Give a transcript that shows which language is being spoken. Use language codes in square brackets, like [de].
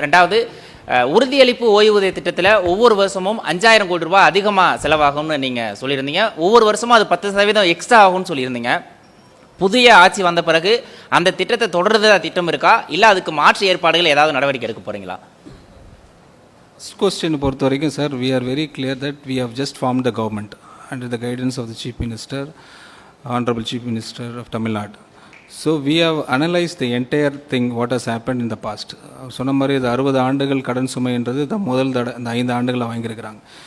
[ta] ரெண்டாவது, உறுதியளிப்பு ஓய்வூதிய திட்டத்தில் ஒவ்வொரு வருஷமும் 5000 கோடி ரூபாய் அதிகமாக செலவாகும்னு நீங்கள் சொல்லியிருந்தீங்க. ஒவ்வொரு வருஷமும் அது 10% எக்ஸ்ட்ரா ஆகும்னு சொல்லியிருந்தீங்க. புதிய ஆட்சி வந்த பிறகு அந்த திட்டத்தை தொடர்றதா திட்டம் இருக்கா இல்லை அதுக்கு மாற்று ஏற்பாடுகள் ஏதாவது நடவடிக்கை எடுக்க போறீங்களா? [en] First question [ta] பொறுத்த வரைக்கும் sir, [en] we are very clear that we have just formed the government under the guidance of the Chief Minister, Honorable Chief Minister of Tamil Nadu. So we have analyzed the entire thing what has happened in the past. [ta] சொன்ன மாதிரி இது 60 ஆண்டுகள் கடன் சுமைன்றது முதல் தடவை இந்த 5 ஆண்டுகளை வாங்கியிருக்கிறாங்க.